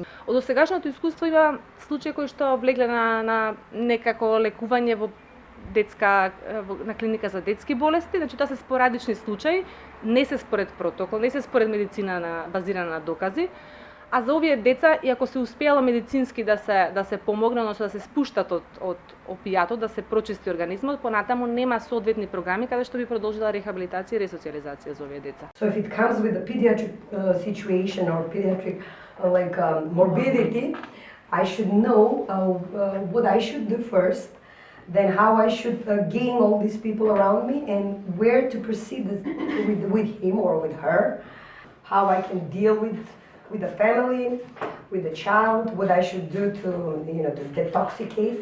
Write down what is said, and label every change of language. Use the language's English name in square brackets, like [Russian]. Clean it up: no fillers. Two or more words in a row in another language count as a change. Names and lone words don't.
[Macedonian] Од досегашното искуство има случаи кои што влегле на некако лекување во на клиника за детски болести, значи тоа се спорадични случаи, не се според протокол, не се според медицина базирана на докази. А за овие деца, и ако се успеало медицински да се помогне, односно да се спуштат од опијатот, да се прочисти организмот, понатаму нема соодветни програми каде што би продолжила рехабилитација и ресоциализација за овие деца. [English] So if it comes with a pediatric situation or pediatric morbidity, I should know what I should do first, then how I should gain all these people around me and where to proceed with him or with her, how I can deal with the family, with the child, what I should do to detoxicate.